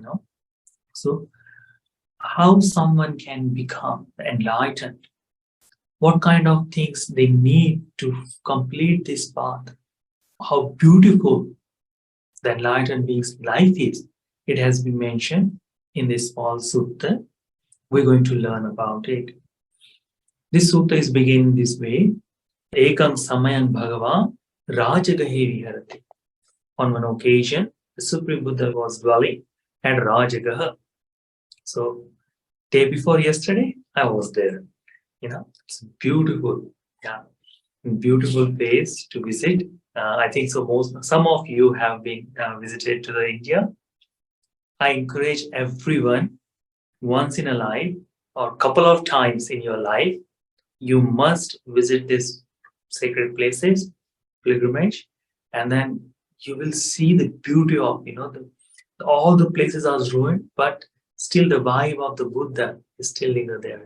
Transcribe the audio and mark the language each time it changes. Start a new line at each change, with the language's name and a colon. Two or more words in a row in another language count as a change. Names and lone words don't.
English: So how someone can become enlightened, what kind of things they need to complete this path, how beautiful the enlightened being's life is. It has been mentioned in this small sutta. We're going to learn about it. This sutta is beginning this way.
Pali: Ekam samayang bhagava rajagahe viharati.
English: On one occasion, the Supreme Buddha was dwelling at Rajagaha. So, day before yesterday, I was there. It's beautiful. Yeah, beautiful place to visit. I think so. Some of you have been visited to the India. I encourage everyone once in a life or couple of times in your life, you must visit these sacred places, pilgrimage, and then you will see the beauty of all the places are ruined, but still the vibe of the Buddha is still there.